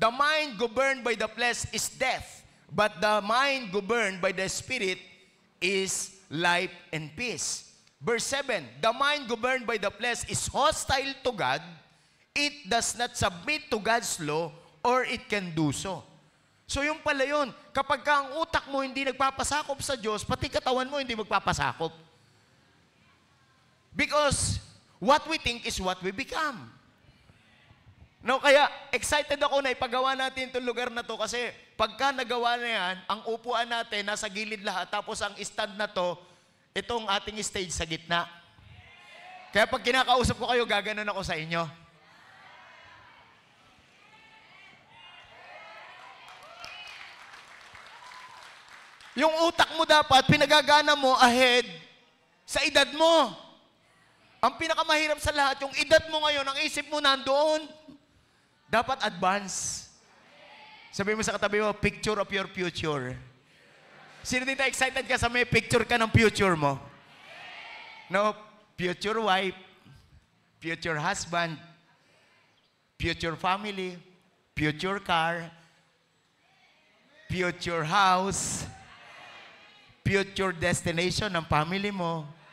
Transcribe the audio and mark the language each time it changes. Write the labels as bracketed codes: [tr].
[en] The mind governed by the flesh is death, but the mind governed by the Spirit is life and peace. Verse 7. The mind governed by the flesh is hostile to God. It does not submit to God's law, or it can do so. [tl] So yung pala yun, kapag ka ang utak mo hindi nagpapasakop sa Diyos, pati katawan mo hindi magpapasakop. [en] Because what we think is what we become. [tl] No, kaya excited ako na ipagawa natin itong lugar na to kasi pagka nagawa na yan, ang upuan natin nasa gilid lahat, tapos ang stand na to, itong ating stage sa gitna. Kaya pag kinakausap ko kayo, gaganon ako sa inyo. Yung utak mo dapat, pinagagana mo ahead sa edad mo. Ang pinakamahirap sa lahat, yung edad mo ngayon, ang isip mo nandoon. Dapat advance. Sabihin mo sa katabi mo, [en] picture of your future. [tl] Sino dito excited ka sa may picture ka ng future mo? [en] No, future wife, future husband, future family, future car, future house, future destination ng family mo.